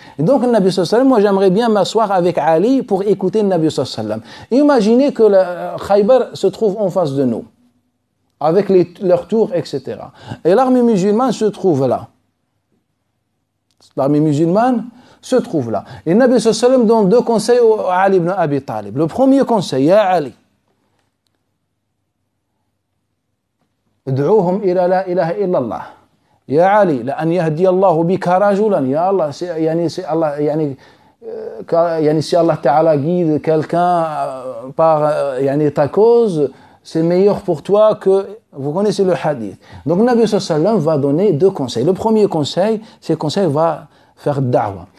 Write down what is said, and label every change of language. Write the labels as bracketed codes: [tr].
[fr] Et donc, le Nabi sallallahu moi j'aimerais bien m'asseoir avec Ali pour écouter le Nabi sallallahu. Imaginez que le Khaybar se trouve en face de nous, avec leurs tours, etc. Et l'armée musulmane se trouve là. L'armée musulmane se trouve là. Et le Nabi sallallahu alayhi wa sallam donne deux conseils à Ali ibn Abi Talib. Le premier conseil, [ar] Ya Ali, ادعوهم إلى لا إله إلا الله. يا علي لأن يهدي الله بك رجلا. يا الله يعني [fr] si Allah Ta'ala guide quelqu'un par ta cause, c'est meilleur pour toi que... Vous connaissez le hadith. Donc, le Nabi sallallahu alayhi wa sallam va donner deux conseils. Le premier conseil, c'est le conseil va faire da'wa.